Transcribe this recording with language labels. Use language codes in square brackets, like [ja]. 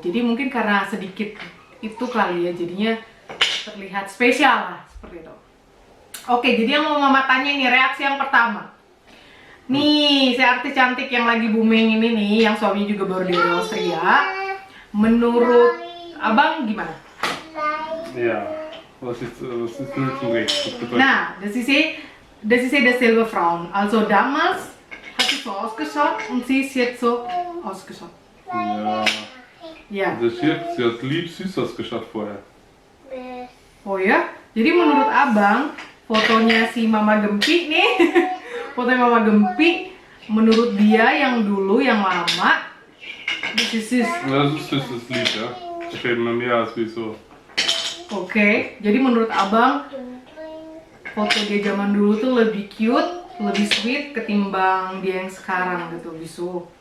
[id] Jadi mungkin karena sedikit itu kali ya, jadinya terlihat spesial lah seperti itu. Oke, jadi yang mau Mama tanya ini reaksi yang pertama. Nih, si artis cantik yang lagi booming ini nih, yang suaminya juga baru dari Austria. Menurut Abang gimana? [de] Ja, was ist nicht so recht? Nah, das ist dasselbe Frauen. Also damals hat sie so ausgeschaut und sie ist jetzt so ausgeschaut. Ja, Ja. sie hat lieb süß ausgeschaut vorher. [id] Oh ya? Jadi menurut Abang, fotonya si Mama Gempi nih, fotonya Mama Gempi, menurut dia yang dulu, yang lama, [de] das ist süß. Ja, das ist süßes Lied, ja. Gefällt mir mehr als wie so. [id] Oke, jadi menurut Abang, foto dia zaman dulu tuh lebih cute, lebih sweet ketimbang dia yang sekarang gitu, bisu.